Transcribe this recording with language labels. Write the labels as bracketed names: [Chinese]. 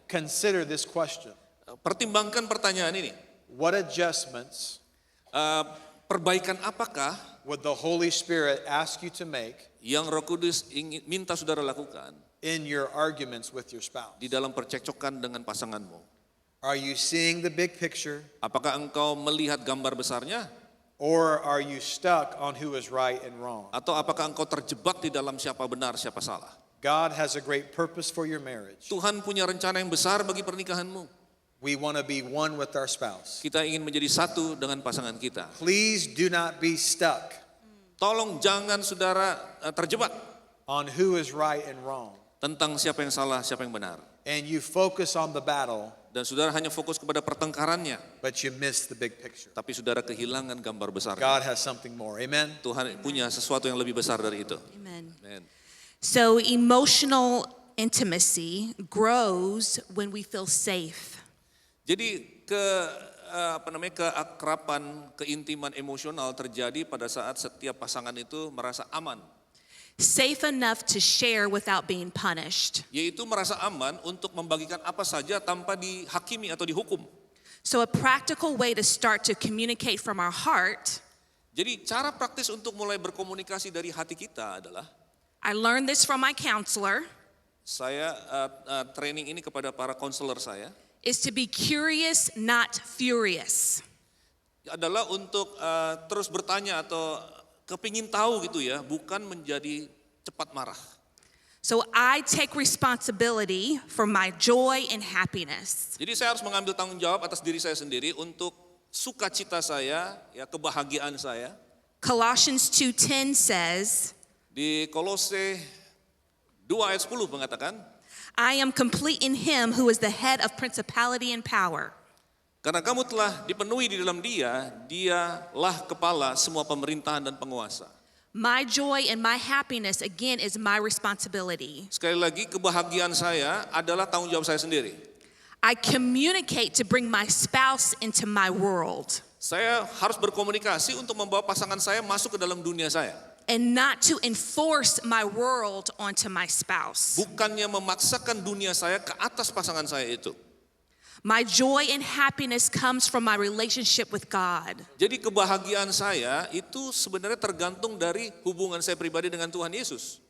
[English] consider this question. [Indonesian] pertimbangkan pertanyaan ini. [English] What adjustments [Indonesian] Perbaikan apakah [English] would the Holy Spirit ask you to make [Indonesian] yang Roh Kudus ingin minta saudara lakukan [English] in your arguments with your spouse? [Indonesian] di dalam percekcokan dengan pasanganmu? [English] Are you seeing the big picture, [Indonesian] Apakah engkau melihat gambar besarnya? [English] or are you stuck on who is right and wrong? [Indonesian] Atau apakah engkau terjebak di dalam siapa benar, siapa salah? [English] God has a great purpose for your marriage. [Indonesian] Tuhan punya rencana yang besar bagi pernikahanmu. [English] We want to be one with our spouse. [Indonesian] Kita ingin menjadi satu dengan pasangan kita. [English] Please do not be stuck [Indonesian] Tolong jangan saudara terjebak [English] on who is right and wrong. [Indonesian] tentang siapa yang salah, siapa yang benar. [English] And you focus on the battle, [Indonesian] Dan saudara hanya fokus kepada pertengkarannya, [English] but you miss the big picture. [Indonesian] tapi saudara kehilangan gambar besar. [English] God has something more. Amen. [Indonesian] Tuhan punya sesuatu yang lebih besar dari itu. Amen. Amen. [English] So, emotional intimacy grows when we feel safe. [Indonesian] Jadi keakraban, keintiman emosional terjadi pada saat setiap pasangan itu merasa aman. [English] Safe enough to share without being punished. [Indonesian] Yaitu merasa aman untuk membagikan apa saja tanpa dihakimi atau dihukum. [English] So, a practical way to start to communicate from our heart, [Indonesian] Jadi cara praktis untuk mulai berkomunikasi dari hati kita adalah, [English] I learned this from my counselor, [Indonesian] saya training ini kepada para konselor saya, [English] is to be curious, not furious. [Indonesian] adalah untuk terus bertanya atau kepingin tahu gitu ya, bukan menjadi cepat marah. [English] So I take responsibility for my joy and happiness. [Indonesian] Jadi saya harus mengambil tanggung jawab atas diri saya sendiri untuk sukacita saya, ya kebahagiaan saya. [English] Colossians 2:10 says, [Indonesian] Di Kolose 2 ayat 10 mengatakan, [English] I am complete in him who is the head of principality and power. [Indonesian] karena kamu telah dipenuhi di dalam dia, dialah kepala semua pemerintahan dan penguasa. [English] My joy and my happiness, again, is my responsibility. [Indonesian] Sekali lagi, kebahagiaan saya adalah tanggung jawab saya sendiri. [English] I communicate to bring my spouse into my world [Indonesian] Saya harus berkomunikasi untuk membawa pasangan saya masuk ke dalam dunia saya. [English] and not to enforce my world onto my spouse. [Indonesian] Bukannya memaksakan dunia saya ke atas pasangan saya itu. [English] My joy and happiness comes from my relationship with God. [Indonesian] Jadi kebahagiaan saya itu sebenarnya tergantung dari hubungan saya pribadi dengan Tuhan Yesus.